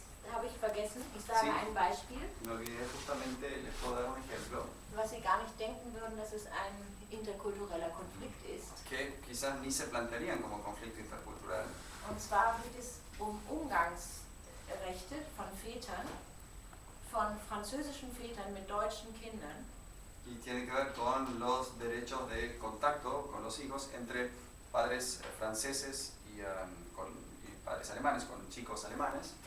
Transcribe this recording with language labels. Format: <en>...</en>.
<de>Habe ich vergessen, ich sage ein Beispiel,</de> <es>Me olvidé justamente, les puedo dar un ejemplo,</es> <de>was Sie gar nicht denken würden, dass es ein interkultureller Konflikt ist.</de> <es>que quizás ni se plantearían como conflicto intercultural.</es> <de>Und zwar geht es um Umgangsrechte von Vätern, von französischen Vätern mit deutschen Kindern.</de> <es>Y tiene que ver con los derechos de contacto con los hijos entre padres franceses y padres alemanes, con chicos alemanes.</es>